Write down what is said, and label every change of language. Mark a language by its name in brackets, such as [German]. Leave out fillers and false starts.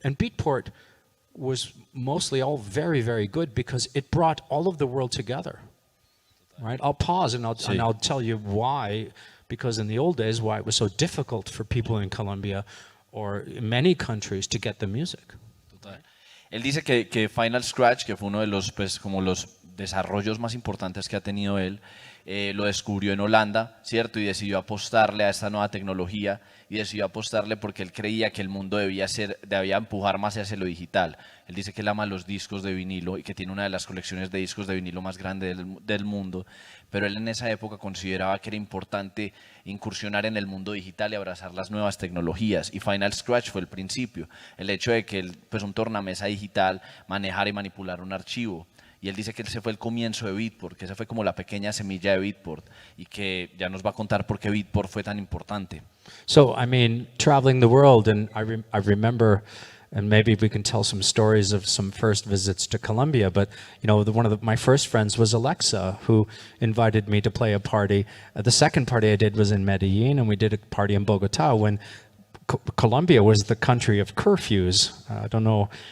[English] And Beatport was mostly all very, very good because it brought all of the world together. Right? I'll pause and I'll tell you why, because in the old days, why it was so difficult for people in Colombia or in many countries to get the music. Total. [Spanish] Él dice que Final Scratch, que fue uno de los, pues, como los desarrollos más importantes que ha tenido él, lo descubrió en Holanda, ¿cierto? Y decidió apostarle a esta nueva tecnología y decidió apostarle porque él creía que el mundo debía empujar más hacia lo digital. Él dice que él ama los discos de vinilo y que tiene una de las colecciones de discos de vinilo más grandes del mundo, pero él en esa época consideraba que era importante incursionar en el mundo digital y abrazar las nuevas tecnologías, y Final Scratch fue el principio, el hecho de que él, pues un tornamesa digital, manejar y manipular un archivo. Y él dice que ese fue el comienzo de Beatport, que esa fue como la pequeña semilla de Beatport, y que ya nos va a contar por qué Beatport fue tan importante. [English] So, I mean, traveling the world, and I remember, and maybe we can tell some stories of some first visits to Colombia, but, one of my first friends was Alexa, who invited me to play a party. The second party I did was in Medellin, and we did a party in Bogota when Colombia was the country of curfews. I don't know.